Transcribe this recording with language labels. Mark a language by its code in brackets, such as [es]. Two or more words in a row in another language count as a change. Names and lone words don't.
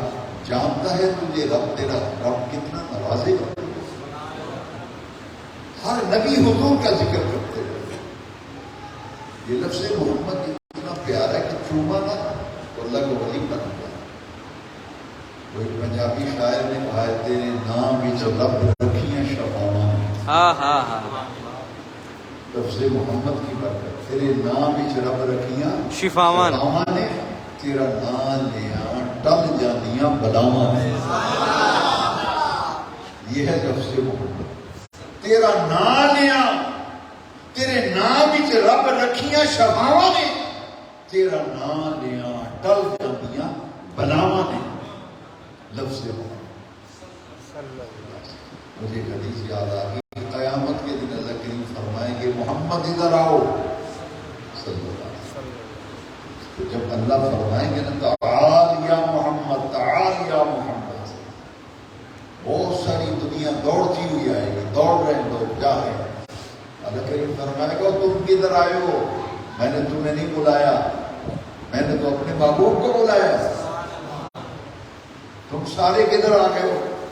[ur] جانتا ہے تجھے رب، تیرا رب کتنا نوازے گا، ہر نبی حضور کا ذکر کرتے ہیں۔ یہ لفظ محمد اتنا پیارا ہے کہ چوما نہ تو اللہ کا ولی بن گیا۔ وہ ایک پنجابی شاعر نے کہا ہے، [pa] تیرے نام بھی جو رب رکھیاں شفاواں، لفظ محمد کی برکت، تیرے نام بھی جو رب رکھیاں شفاواں نے، تیرا نام لیاں ٹل جاندیاں بلاواں نے، [ur] یہ ہے لفظ محمد، [pa] تیرا نام لیاں، تیرے نام وچ رب رکھیاں شفاواں نے، تیرا نام لیاں ٹل جاندیاں بلاواں نے، لفظ محمد۔ [ur] مجھے حدیث یاد آ گئی، قیامت کے دن اللہ کریم فرمائیں گے محمد ادھر آؤ [ar] صلی اللہ علیہ وسلم، [ur] تو جب اللہ فرمائیں گے نا [ar] تعال یا محمد، تعال یا محمد، [ur] بہت ساری دنیا دوڑتی ہوئی آئے گی، دوڑ رہے ہیں لوگ، جا رہے ہیں، اللہ کریم فرمائے گا تم کدھر آئے ہو؟ میں نے تمہیں نہیں بلایا، میں نے تو اپنے محبوب کو بلایا، تم سارے کدھر آ گئے ہو؟